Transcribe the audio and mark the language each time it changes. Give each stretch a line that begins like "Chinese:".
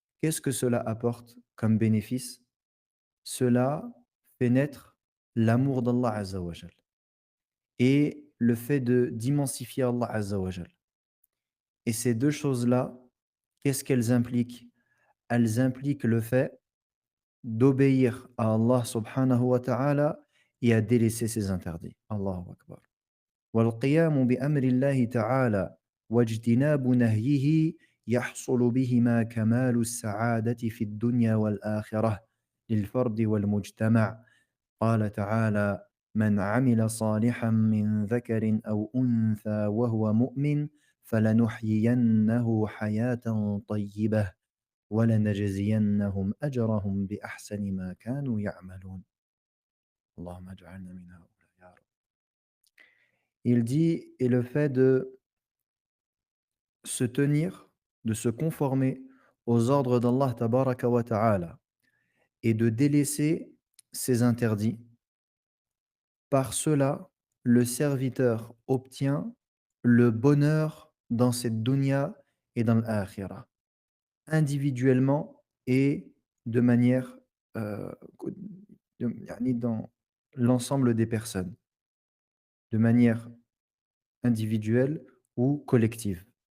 French: Qu'est-ce que cela apporte comme bénéfice? Cela fait naître l'amour d'Allah Azza wa Jal et le fait de d'immensifier Allah Azza wa Jal. Et ces 2 choses-là, qu'est-ce qu'elles impliquent? Elles impliquent le fait d'obéir à Allah subhanahu wa ta'ala et à délaisser ses interdits.
Arabic: Allahu akbar. والقيام بأمر الله تعالى واجتناب نهيه يحصل بهما كمال السعادة في الدنيا والآخرة للفرد والمجتمع. قال تعالى: من عمل صالحا من ذكر أو أنثى وهو مؤمن فلنحيينه حياة طيبة ولنجزينهم أجرهم بأحسن ما كانوا يعملون. اللهم اجعلنا من هؤلاء يا رب.
French: Il dit: et le fait de se tenir, de se conformer aux ordres d'Allah tabaraka wa ta'ala et de délaisser ses interdits. Par cela, le serviteur obtient le bonheur dans cette dunya et dans l'akhirah, individuellement et de manière, co yani dans l'ensemble des personnes, de manière individuelle ou collective.